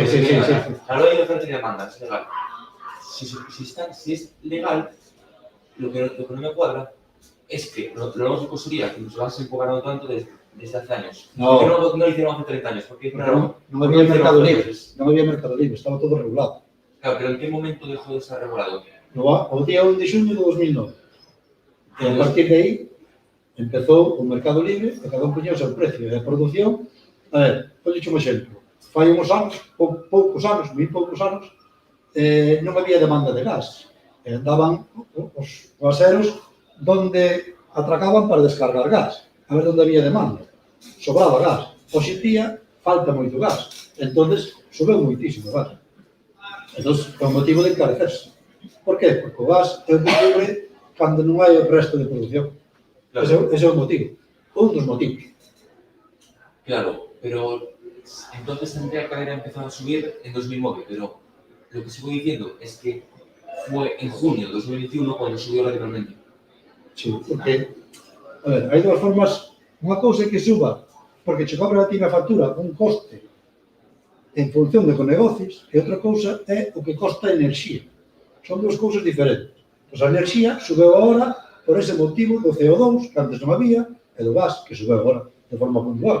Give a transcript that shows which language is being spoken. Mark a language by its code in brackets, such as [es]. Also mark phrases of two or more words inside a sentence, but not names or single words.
[es] La ley de oferta y demanda es legal. Si es legal, lo que no me cuadra es que lo lógico sería que nos lo han cobrado tanto desde hace años. No. ¿Por qué no lo hicieron hace 30 años? Porque [gl] Non había mercado libre, non había mercado libre, estaba todo regulado. [es] Claro, pero ¿en qué momento dejó de estar regulado? [gl] O día 1 de xuño de 2009. E a partir de aí empezou o mercado libre e cada un poñía o seu precio. E a produción, a ver, vou un exemplo. Fai uns anos, poucos anos, moi poucos anos, non había demanda de gas. E andaban os gaseros donde atracaban para descargar gas. A ver onde había demanda. Sobraba gas. Hoxe en día falta moito gas. Entonces, subeu moitísimo gas. Entón, é un motivo de encarecerse. Por qué? Porque o gas é un libre cando non hai o resto de producción. Claro. Ese é o motivo. Un dos motivos. Claro, [es] pero entonces tendría que haber empezado a subir en 2009, pero lo que sigo diciendo es que fue en junio de 2021 cuando subió radicalmente. Sí, porque, [gl] a ver, hai dúas formas. Unha cousa é que suba porque che cobra a ti na factura un coste en función de con negocios e outra cousa é o que costa a enerxía. Son dúas cousas diferentes. Pois a enerxía subeu agora por ese motivo do CO2, que antes non había, e do gas, que subeu agora de forma puntual.